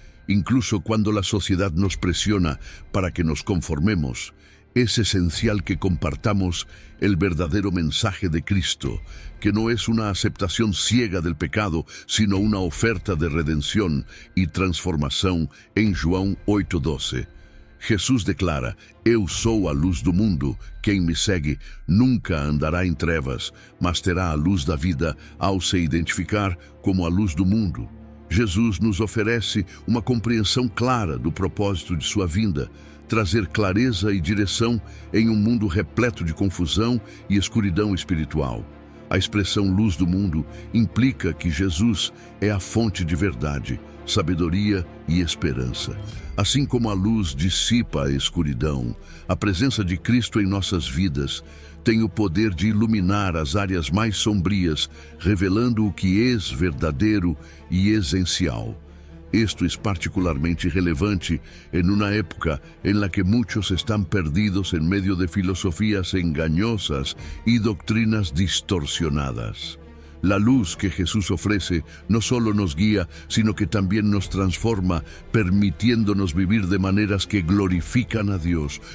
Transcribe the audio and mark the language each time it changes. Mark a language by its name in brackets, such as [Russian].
[Spanish] Incluso cuando la sociedad nos presiona para que nos conformemos, es esencial que compartamos el verdadero mensaje de Cristo, que no es una aceptación ciega del pecado, sino una oferta de redención y transformación. En João 8:12, Jesús declara: [Portuguese] "Eu sou a luz do mundo, quem me segue nunca andará em trevas, mas terá a luz da vida ao se identificar como a luz do mundo." Jesus nos oferece uma compreensão clara do propósito de sua vinda, trazer clareza e direção em um mundo repleto de confusão e escuridão espiritual. A expressão luz do mundo implica que Jesus é a fonte de verdade, sabedoria e esperança. Assim como a luz dissipa a escuridão, a presença de Cristo em nossas vidas tem o poder de iluminar as áreas mais sombrias, revelando o que é verdadeiro e essencial. [Spanish] Esto es particularmente relevante en una época en la que muchos están perdidos en medio de filosofías engañosas y doctrinas distorsionadas. La luz que Jesús ofrece no solo nos guía, sino que también nos transforma, permitiéndonos vivir de maneras que glorifican a Dios.